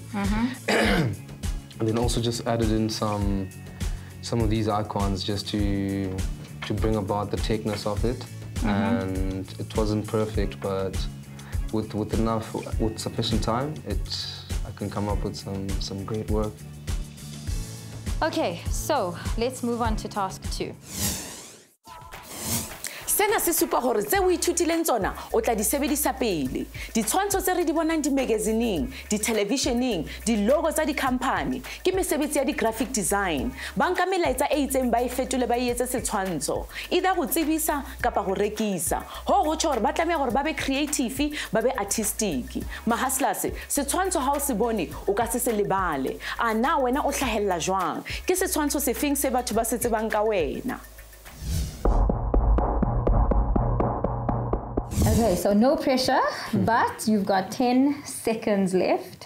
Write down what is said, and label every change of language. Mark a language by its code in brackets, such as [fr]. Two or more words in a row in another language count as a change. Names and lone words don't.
[en] And then also just added in some of these icons just to bring about the techness of it. And it wasn't perfect, but with sufficient time, I can come up with some great work. Okay, so let's move on to task 2. [st] Sena se supa hore tse o ithutileng tsona o tla di sebedisa pele. Ditshwantsho tse re di bonang di magazineng, di televisioneng, di logo tsa di company, ke mesebetsi ya di [en] graphic design. [st] Ba nka melaetsa e itseng ba e fetole ba e etse setshwantsho. Either go tsebisa kapa go rekisa. Ho go tshore ba tlameha gore ba be creative, ba be artistic. Mahaslas, setshwantsho ha o se bone o ka se lebale. A na wena o hlahella jwang? Ke setshwantsho se feng se batho ba se tsebang ka wena? [en] Okay, so no pressure, but you've got 10 seconds left.